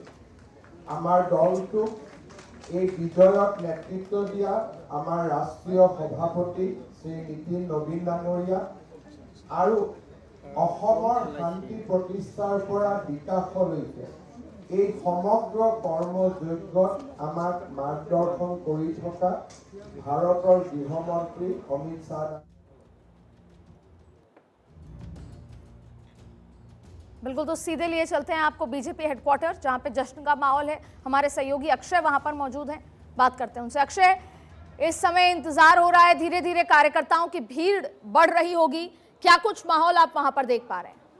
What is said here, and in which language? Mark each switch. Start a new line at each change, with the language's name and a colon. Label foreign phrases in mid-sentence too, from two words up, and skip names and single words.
Assamese: আমাৰ দলটোক এই বিজয়ত নেতৃত্ব দিয়া আমাৰ ৰাষ্ট্ৰীয় সভাপতি শ্ৰী নীতিন নবীন ডাঙৰীয়া আৰু অসমৰ শান্তি প্ৰতিষ্ঠাৰ পৰা বিকাশলৈকে এই সমগ্ৰ কৰ্মযজ্ঞত আমাক মাৰ্গদৰ্শন কৰি থকা ভাৰতৰ গৃহমন্ত্ৰী অমিত শ্বাহ।
Hindi: बिल्कुल, तो सीधे लिए चलते हैं आपको बीजेपी हेडक्वार्टर, जहां पे जश्न का माहौल है। हमारे सहयोगी अक्षय वहां पर मौजूद हैं, बात करते हैं उनसे। अक्षय, इस समय इंतजार हो रहा है, धीरे धीरे कार्यकर्ताओं की भीड़ बढ़ रही होगी, क्या कुछ माहौल आप वहां पर देख पा रहे हैं?